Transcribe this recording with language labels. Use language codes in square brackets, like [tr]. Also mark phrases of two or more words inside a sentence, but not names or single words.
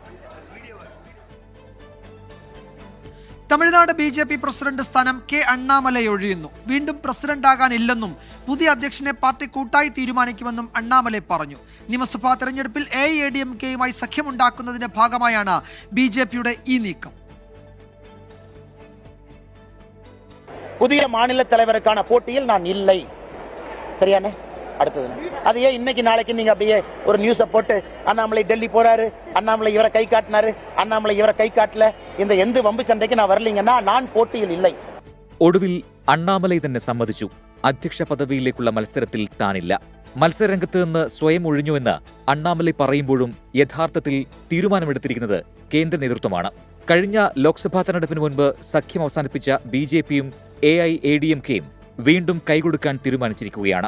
[ml] തമിഴ്നാട് BJP പ്രസിഡന്റ് സ്ഥാനം കെ അണ്ണാമലൈ ഒഴിയുന്നു. വീണ്ടും പ്രസിഡന്റാകാനില്ലെന്നും പുതിയ അധ്യക്ഷനെ പാർട്ടി കൂട്ടായി തീരുമാനിക്കുമെന്നും അണ്ണാമലൈ പറഞ്ഞു. നിയമസഭാ തെരഞ്ഞെടുപ്പിൽ AIADMKയുമായി സഖ്യമുണ്ടാക്കുന്നതിന്റെ ഭാഗമായാണ് BJPയുടെ ഈ നീക്കം. [ta] புதிய மாநில தலைவருக்கான போட்டியில் நான் இல்லை. சரியானே? அடுத்தது அது ஏன் இன்னைக்கு நாளைக்கு நீங்க அப்படியே ஒரு நியூஸை போட்டு அண்ணாமலை டெல்லி போறாரு, அண்ணாமலை இவரை கை காட்டினாரு, அண்ணாமலை இவரை கை காட்டல, இந்த எந்த வம்பு சண்டைக்கு நான் வரலீங்கன்னா நான் போட்டியில் இல்லை. [ml] ഒടുവിൽ അണ്ണാമലൈ തന്നെ സമ്മതിച്ചു. അധ്യക്ഷ പദവിയിലേക്കുള്ള മത്സരത്തിൽ താനില്ല. മത്സരരംഗത്ത് നിന്ന് സ്വയം ഒഴിഞ്ഞുവെന്ന് അണ്ണാമലൈ പറയുമ്പോഴും യഥാർത്ഥത്തിൽ തീരുമാനമെടുത്തിരിക്കുന്നത് കേന്ദ്ര നേതൃത്വമാണ്. കഴിഞ്ഞ ലോക്സഭാ തെരഞ്ഞെടുപ്പിന് മുൻപ് സഖ്യം അവസാനിപ്പിച്ച BJPയും AIADMKയും വീണ്ടും കൈകൊടുക്കാൻ തീരുമാനിച്ചിരിക്കുകയാണ്.